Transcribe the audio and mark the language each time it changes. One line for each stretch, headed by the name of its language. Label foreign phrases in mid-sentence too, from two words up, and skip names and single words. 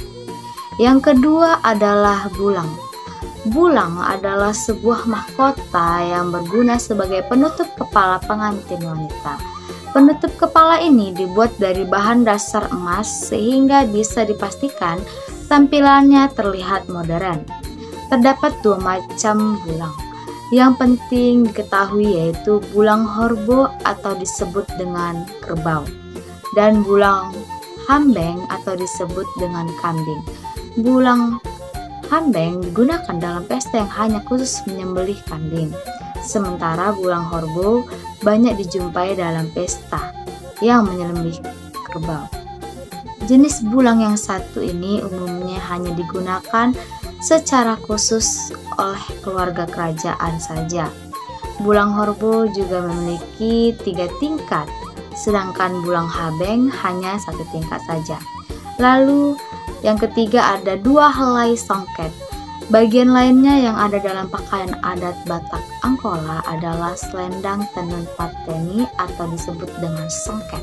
Indonesian: Yang kedua adalah bulang. Bulang adalah sebuah mahkota yang berguna sebagai penutup kepala pengantin wanita. Penutup kepala ini dibuat dari bahan dasar emas sehingga bisa dipastikan tampilannya terlihat modern. Terdapat dua macam bulang. Yang penting diketahui yaitu bulang horbo atau disebut dengan kerbau, dan bulang hambeng atau disebut dengan kambing. Bulang hambeng digunakan dalam pesta yang hanya khusus menyembelih kambing. Sementara bulang horbo banyak dijumpai dalam pesta yang menyembelih kerbau. Jenis bulang yang satu ini umumnya hanya digunakan secara khusus oleh keluarga kerajaan saja. Bulang horbo juga memiliki 3 tingkat, sedangkan bulang hambeng hanya 1 tingkat saja. Lalu yang ketiga ada 2 helai songket. Bagian lainnya yang ada dalam pakaian adat Batak Angkola adalah selendang tenun pateni atau disebut dengan songket.